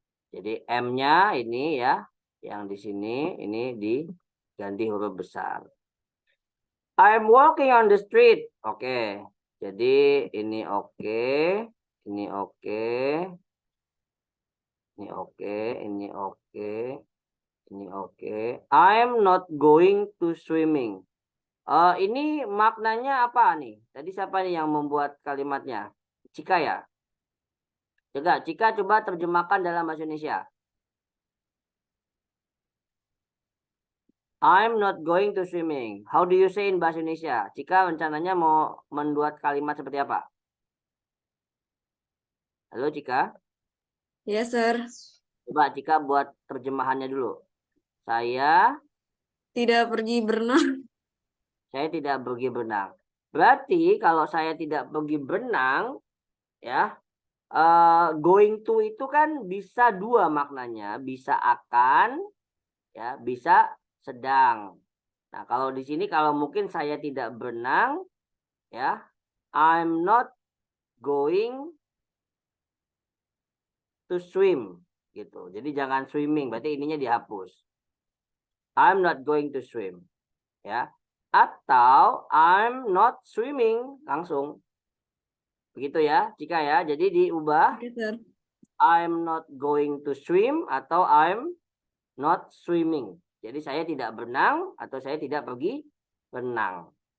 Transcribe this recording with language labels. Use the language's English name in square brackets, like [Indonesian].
[Indonesian] Jadi M-nya ini ya, yang di sini ini diganti huruf besar. [English] I'm walking on the street. [Indonesian] Oke. Jadi ini oke. Ini oke. Ini oke. Ini oke. Ini oke. [English] I'm not going to swimming. [Indonesian] Ini maknanya apa nih? Tadi siapa nih yang membuat kalimatnya? Cika ya? Cika coba terjemahkan dalam bahasa Indonesia. [English] I'm not going to swimming. How do you say in bahasa Indonesia? [Indonesian] Cika rencananya mau membuat kalimat seperti apa? Halo Cika. [English] Yes, sir. [Indonesian] Coba Cika buat terjemahannya dulu. Saya Tidak pergi berenang. tidak pergi berenang. Berarti kalau saya tidak pergi berenang, ya, [English] going to [Indonesian] itu kan bisa dua maknanya, bisa akan, ya, bisa sedang. Nah, kalau di sini kalau mungkin saya tidak berenang, ya, [English] I'm not going to swim [Indonesian] gitu. Jadi jangan swimming, berarti ininya dihapus. [English] I'm not going to swim, [Indonesian] ya. Atau [English] I'm not swimming [Indonesian] langsung. Begitu ya, Cika ya. Jadi diubah [English] Oke, sir. I'm not going to swim [Indonesian] atau [English] I'm not swimming. [Indonesian] Jadi saya tidak berenang atau saya tidak pergi berenang.